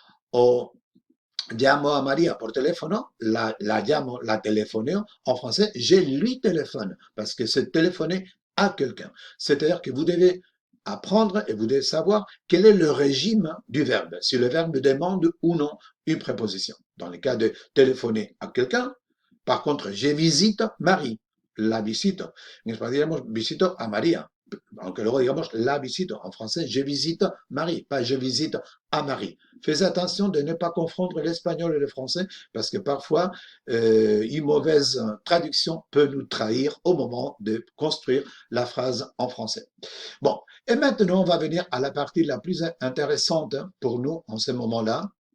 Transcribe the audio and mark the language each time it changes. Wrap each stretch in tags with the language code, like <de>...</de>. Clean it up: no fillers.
<es>O llamo a María por teléfono, la llamo, la telefoneo,</es> <fr>en français, je lui téléphone, parce que c'est téléphoner à quelqu'un. C'est-à-dire que vous devez apprendre et vous devez savoir quel est le régime du verbe, si le verbe demande ou non une préposition. Dans le cas de téléphoner à quelqu'un, par contre, je visite Marie,</fr> <es>la visito. En español digamos visito a María, aunque luego digamos la visito.</es> <fr>En français, je visite Marie, pas je visite à Marie. Faites attention de ne pas confondre l'espagnol et le français parce que parfois, une mauvaise traduction peut nous trahir au moment de construire la phrase en français. Bon, et maintenant, on va venir à la partie la plus intéressante pour nous en ce moment-là.</fr>